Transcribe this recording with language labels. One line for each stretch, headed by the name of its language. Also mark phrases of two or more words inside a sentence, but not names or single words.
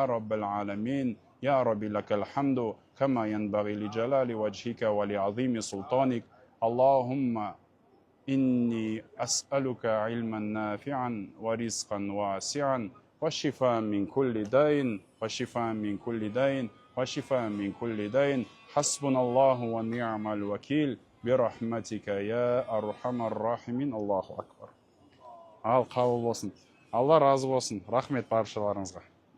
Arabic: رب العالمين يا رب لك الحمد كما ينبغي لجلال وجهك ولعظيم سلطانك اللهم إني أسألك علما نافعا ورزقا واسعا وشفاء من كل داء وشفاء من كل داء وشفاء من كل داء حسبنا الله ونعم الوكيل برحمتك يا أرحم الراحمين الله أكبر.
Kazakh: Ал қабыл болсын. Алла разы болсын. Рахмет баршаларыңызға.